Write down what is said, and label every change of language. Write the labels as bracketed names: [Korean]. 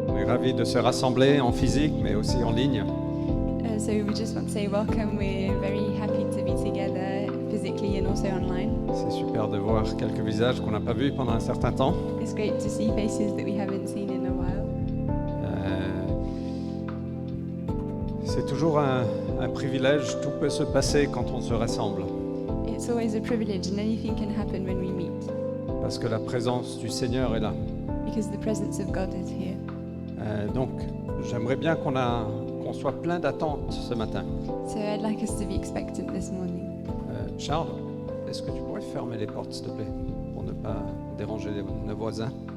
[French] ravis de se rassembler en physique, mais aussi en ligne. [English] So we just want to say welcome. We're very happy to be together physically and also online. [French] C'est super de voir quelques visages qu'on n'a pas vus pendant un certain temps. [English] It's great to see faces that we haven't seen in a while. [French] C'est toujours un privilège, tout peut se passer quand on se rassemble, [English] It's always a privilege and anything can happen when we meet [French] parce que la présence du Seigneur est là. [English] because the presence of God is here. [French] Donc, j'aimerais bien qu'on soit plein d'attentes ce matin. [English] So I'd like us to be expectant this morning. [French] Charles, est-ce que tu pourrais fermer les portes, s'il te plaît, pour ne pas déranger nos voisins?